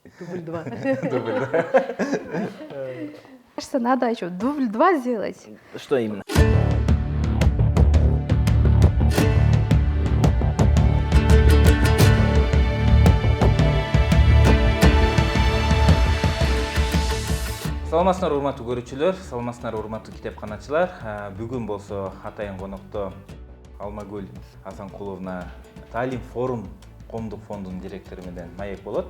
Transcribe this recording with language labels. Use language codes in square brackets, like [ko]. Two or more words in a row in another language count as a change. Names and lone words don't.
[ru] Дубль 2. Кажется, надо еще дубль 2 сделать. Что именно? [ky] Саламатсыздар урматтуу көрүүчүлөр, саламатсыздар урматтуу китепканачылар. Бүгүн болсо атайын конокто Алмагүл Асанкуловна Таалим форум коомдук фондунун директору менен маек болот.